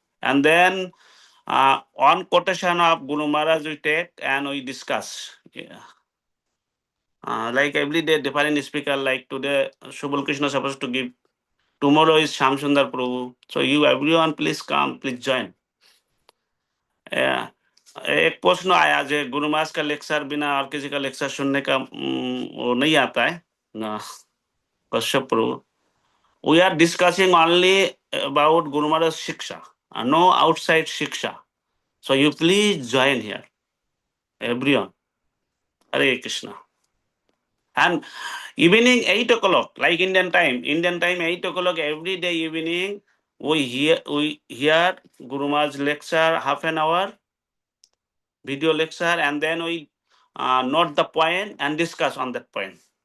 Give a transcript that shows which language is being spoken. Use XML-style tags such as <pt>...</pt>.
<en>And then on quotation of Guru Maharaj we take and we discuss. Yeah. Like every day different speaker, like today Shubal Krishna supposed to give, tomorrow is Sham Sundar Prabhu. So you everyone please come, please join.</en> <hi>एक प्रश्न आया जो गुरु महाराज का lecture बिना और किसी का lecture सुनने का वो नहीं आता है ना।</hi> <en>Kashyap Prabhu, we are discussing only about Guru Maharaj Shiksha, no outside Shiksha. So you please join here, everyone. Hare Krishna. And evening 8 o'clock, like Indian time 8 o'clock every day evening, we hear Guru Maharaj lecture, half an hour video lecture, and then we note the point and discuss on that point.</en>